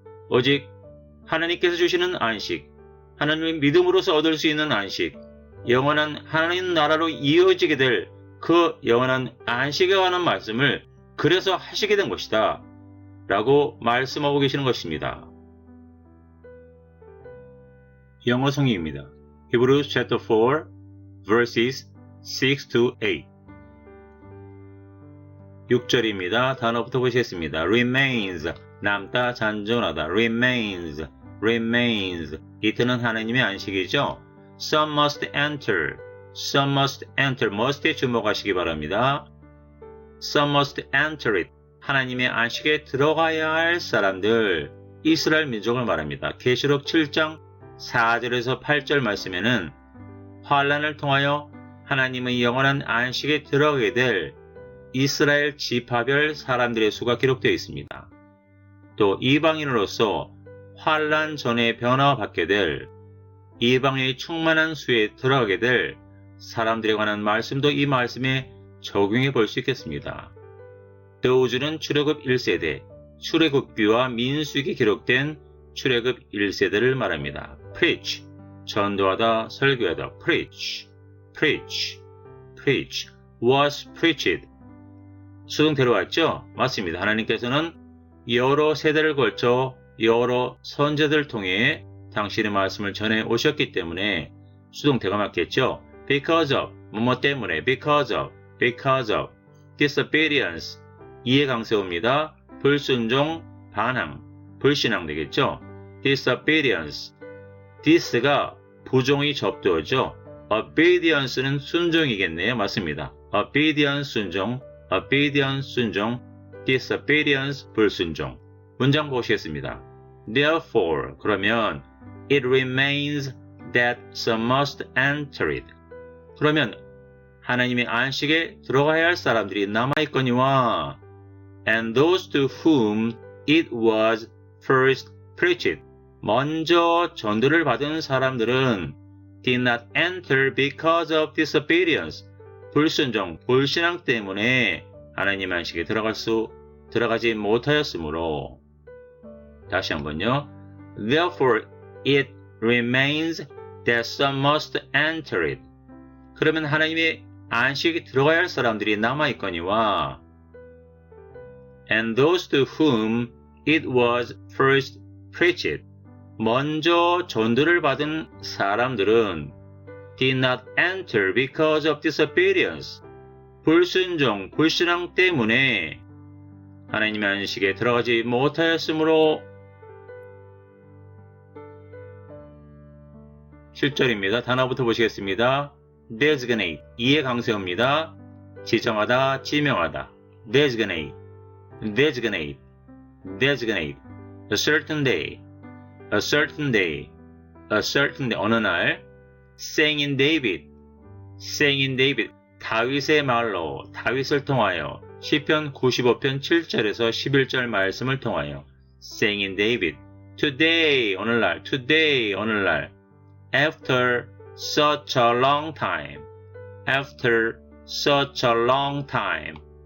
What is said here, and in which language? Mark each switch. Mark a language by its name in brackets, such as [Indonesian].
[Korean] 오직 하나님께서 주시는 안식, 하나님의 믿음으로서 얻을 수 있는 안식, 영원한 하나님 나라로 이어지게 될 그 영원한 안식에 관한 말씀을 그래서 하시게 된 것이다 라고 말씀하고 계시는 것입니다. 영어 성의입니다. [English] Hebrews chapter 4 verses 6 to 8 [Korean] 6절입니다. 단어부터 보시겠습니다. remains, 남다, 잔존하다. [English] remains, remains. [Korean] 이때는 하나님의 안식이죠. [English] some must enter, some must enter. [Korean] must에 주목하시기 바랍니다. [English] some must enter it. [Korean] 하나님의 안식에 들어가야 할 사람들, 이스라엘 민족을 말합니다. 계시록 7장 4절에서 8절 말씀에는 환란을 통하여 하나님의 영원한 안식에 들어가게 될 이스라엘 지파별 사람들의 수가 기록되어 있습니다. 또 이방인으로서 환란 전에 변화받게 될 이방인의 충만한 수에 들어가게 될 사람들에 관한 말씀도 이 말씀에 적용해 볼 수 있겠습니다. 드우주는 출애굽 1세대, 출애굽기와 민수기 기록된 출애굽 1세대를 말합니다. preach, 전도하다, 설교하다. [English] preach, preach, preach, was preached. [Korean] 수동태로 왔죠? 맞습니다. 하나님께서는 여러 세대를 걸쳐 여러 선제들을 통해 당신의 말씀을 전해 오셨기 때문에 수동태가 맞겠죠? [English] because of, [Korean] 뭐뭐 때문에, [English] because of, disobedience, [Korean] 이해 강세어입니다. 불순종, 반항, 불신앙 되겠죠? disobedience, dis가 부종의 접두어죠. obedience는 순종이겠네요. 맞습니다. obedience 순종, obedience 순종, disobedience 불순종. 문장 보시겠습니다. [English] Therefore, [Korean] 그러면 [English] it remains that some must enter it. [Korean] 그러면 하나님의 안식에 들어가야 할 사람들이 남아있거니와 [English] and those to whom it was first preached. [Korean] 먼저 전도를 받은 사람들은 [English] did not enter because of disobedience. [Korean] 불순종, 불신앙 때문에 하나님 안식에 들어가지 못하였으므로. 다시 한번요. [English] Therefore it remains that some must enter it. [Korean] 그러면 하나님의 안식에 들어가야 할 사람들이 남아있거니와 [English] and those to whom it was first preached. [Korean] 먼저 전도를 받은 사람들은 [English] did not enter because of disobedience. [Korean] 불순종, 불신앙 때문에 하나님의 안식에 들어가지 못하였으므로. 7절입니다. 단어부터 보시겠습니다. designate, 이해 강세어입니다. 지정하다, 지명하다. [English] designate, designate, designate. a certain day, a certain day, a certain day. [Korean] 어느 날. [English] saying in David, saying in David. [Korean] 다윗의 말로, 다윗을 통하여. 시편 95편 7절에서 11절 말씀을 통하여. [English] saying in David. today, [Korean] 오늘날. [English] today, 오늘날. after such a long time. after such a long time.